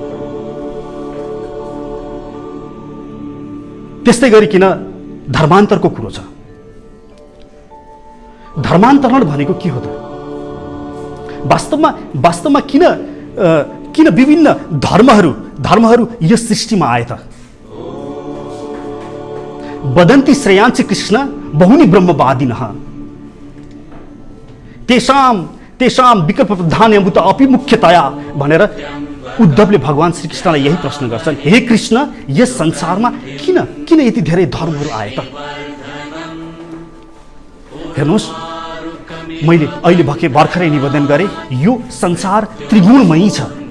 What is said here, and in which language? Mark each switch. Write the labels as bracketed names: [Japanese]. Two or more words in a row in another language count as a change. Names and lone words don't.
[Nepali] त्यस्तै गरिकन धर्मान्तरको कुरो छ। धर्मान्तरण भनेको के हो त? वास्तवमा किन विभिन्न धर्महरू यस सृष्टिमा आए त? [Sanskrit] वदन्ति श्रेयांश कृष्ण बहुनि ब्रह्मवादिनः तेषां विकल्प प्रधान्यभूत अपि मुख्यतया [Nepali] भनेर उद्धवले भगवान श्रीकृष्णलाई यही प्रश्न गर्छन्, हे कृष्ण, यस संसारमा किन यति धेरै धर्महरू आए त? हेर्नुहोस्, मैले अहिले भर्खरै निवेदन गरेँ, यो संसार त्रिगुणमयी छ।